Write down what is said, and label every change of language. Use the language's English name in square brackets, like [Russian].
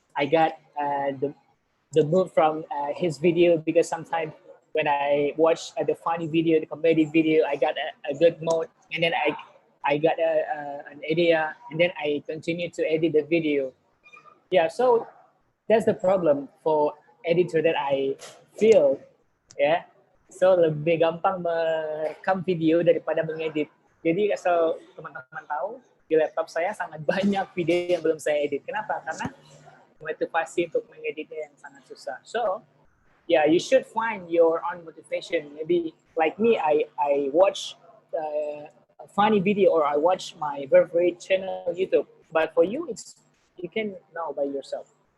[English] I got the mood from his video, because sometimes when I watch the funny video, the comedy video, I got a good mood, and then I got an idea, and then I continue to edit the video. Yeah, so that's the problem for editor that I feel. Yeah, so [Indonesian] lebih gampang merekam video daripada mengedit. Jadi so teman-teman tahu, di laptop saya sangat banyak video yang belum saya edit. Kenapa? Karena motivasi untuk mengeditnya yang sangat susah. [English] So yeah, you should find your own motivation. Maybe like me, I watch a funny video, or I watch my favorite channel YouTube. But for you, you can know by yourself.